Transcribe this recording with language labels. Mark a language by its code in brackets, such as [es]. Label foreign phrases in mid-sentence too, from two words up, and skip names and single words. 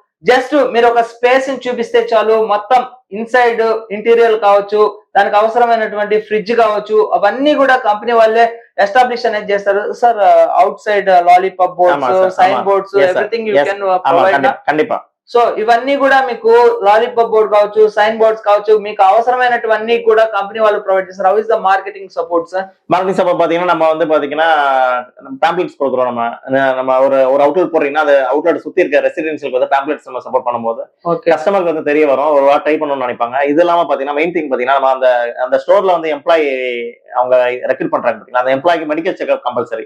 [te] జస్ట్ మీరు ఒక స్పేస్ ని చూపిస్తే చాలు, మొత్తం [en] inside interior [te] కావచ్చు, దానికి అవసరమైనటువంటి ఫ్రిడ్జ్ కావచ్చు, అవన్నీ కూడా కంపెనీ వాళ్ళే ఎస్టాబ్లిష్ అనేది చేస్తారు సార్. [en] Outside lollipop boards, sign boards, everything you can provide. [te] కండిపా. సో ఇవన్నీ కూడా మీకు లాలీపాప్ బోర్డ్ కావచ్చు, సైన్ బోర్డ్స్ కావచ్చు, మీకు అవసరమైనటువన్నీ కూడా కంపెనీ వాళ్ళు ప్రొవైడ్ చేస్తారు. [en] How is the marketing support சார்? marketing support [ta] பாத்தீங்கன்னா நம்ம வந்து பாத்தீங்கன்னா பேம்ப்ளெட்ஸ் கொடுக்குறோம். நம்ம ஒரு அவுட்லெட் போடுறீங்கன்னா அது அவுட்லெட் சுத்தி இருக்க ரெசிடென்சியல் வந்து பேம்ப்ளெட்ஸ் நம்ம சப்போர்ட் பண்ணும்போது கஸ்டமருக்கு வந்து தெரிய வரும், ஒரு வாரம் ட்ரை பண்ணணும்னு நினைப்பாங்க. இது இல்லாம பாத்தீங்கன்னா [en] main thing [ta] பாத்தீங்கன்னா நம்ம அந்த ஸ்டோர்ல வந்து எம்ப்ளாயி அவங்க ரெக்ரூட் பண்றாங்க பாத்தீங்கன்னா, அந்த எம்ப்ளாய்க்கு [en] medical checkup compulsory.